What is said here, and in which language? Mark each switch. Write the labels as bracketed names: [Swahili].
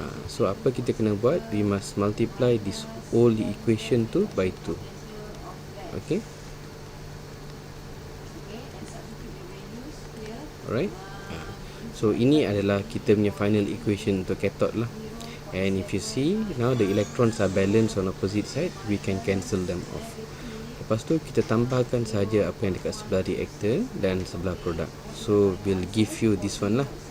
[English] So [Malay] apa kita kena buat, [English] we must multiply this whole equation tu by 2. Okay, alright. [Malay] So ini adalah kita punya final equation untuk cathode lah. [English] And if you see now the electrons are balanced on opposite side, we can cancel them off. [Malay] Lepas tu kita tambahkan saja apa yang dekat sebelah reactant dan sebelah produk. [English] So we'll give you this one lah.